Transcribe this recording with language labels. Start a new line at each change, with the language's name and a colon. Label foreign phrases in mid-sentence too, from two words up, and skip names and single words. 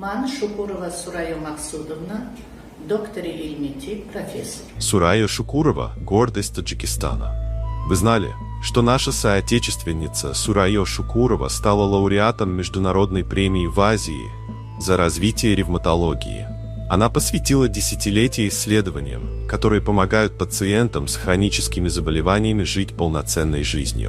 Tajik: Ман Шукурова Сурая Максудовна, доктор ИЛМИТИ, профессор.
Russian: Сурая Шукурова – гордость Таджикистана. Вы знали, что наша соотечественница Сурая Шукурова стала лауреатом Международной премии в Азии за развитие ревматологии? Она посвятила десятилетия исследованиям, которые помогают пациентам с хроническими заболеваниями жить полноценной жизнью.